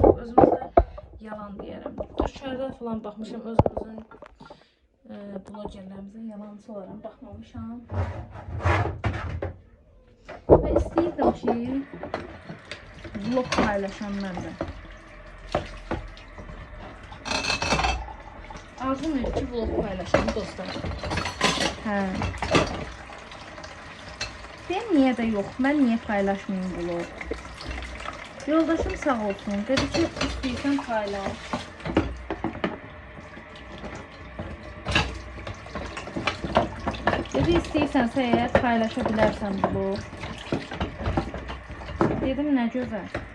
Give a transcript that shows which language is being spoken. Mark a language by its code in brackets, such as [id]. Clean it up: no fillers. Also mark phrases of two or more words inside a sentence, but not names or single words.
[az] Özümüzdə yalan deyərəm. Dışarıda falan baxmışam, özümüzün blogerlərimizin yalancı olarak baxmamışam. Və istəyirdim ki, vlog paylaşam mən də. Arzum yok ki, vlog paylaşam dostlar. Hə. [tr] Ben niye de yok, ben niye paylaşmayayım vlog? [az] Yoldaşım sağ olsun, dedi ki, istəyirsən paylaş. Dedi, istəyirsənsə eğer paylaşa bilərsən vlog. Dedim, nə gözəl.